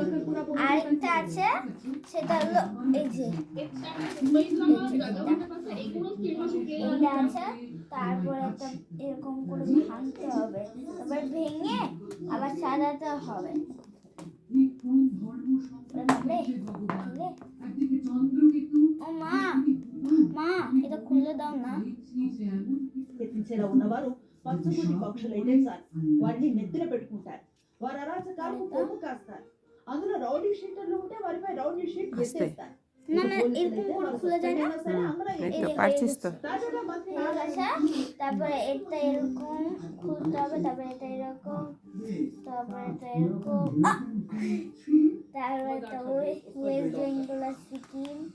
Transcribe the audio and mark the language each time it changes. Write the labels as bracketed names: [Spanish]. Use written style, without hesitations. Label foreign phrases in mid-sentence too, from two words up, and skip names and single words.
[Bangla] আরেকটা আছে, সেটা হলো এই যে এটা আছে। তারপরে একটা এরকম করে ভাঙতে হবে, তারপর ভেঙে আবার সাজাতে হবে। ও মা এটা খুলে দাও না [Telugu] ఎత్తించేలా ఉన్నవారు పచ్చబొడి పక్షులైతే సార్ వారిని నెత్తిన పెట్టుకుంటారు. వారు అరాచకాలకు కొమ్ము కాస్తారు. అందులో రౌడీ షీటర్లు ఉంటే వారిపై రౌడీ షీట్ వేసేస్తారు. [Bangla] না এরকম করে খুলে যায় না। একটু পারছিস তো? তারপরে এটা এরকম খুলতে হবে, তারপরে এটা এরকম, তারপরে এটা এরকম, তারপরে এটা ওয়েস্ট বেঙ্গল সিকিম,